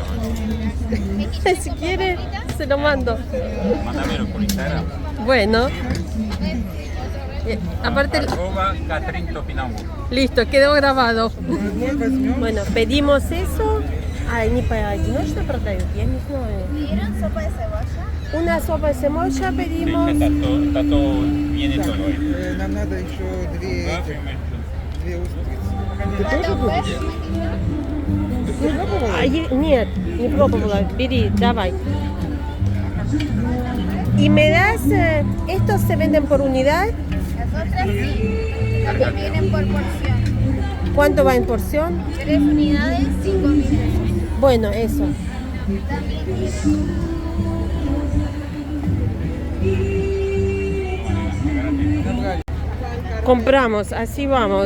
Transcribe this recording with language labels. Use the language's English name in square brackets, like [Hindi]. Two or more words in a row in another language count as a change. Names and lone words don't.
[Spanish] Si quiere, se lo mando. Mándamelo por Instagram. Bueno. Aparte, Arroba Catherine Topinambo. listo, quedó grabado. Bueno, pedimos eso. [Russian] Ay, [Spanish] ni para no [Russian] что продают, я не знаю. [Spanish] ¿Pidieron sopa de cebolla? Una sopa de cebolla Sí, pedimos. está todo bien hecho hoy. [Russian] Нам надо еще две устрицы. [Spanish] ¿Falta un pez? [Russian] Нет, не пробовала. Бери, давай. [Spanish] ¿Y me das, estos se venden por unidad? Las otras sí, porque vienen por porción. ¿Cuánto va en porción? 3 unidades, 5.000 pesos. Bueno, eso. Compramos, así vamos.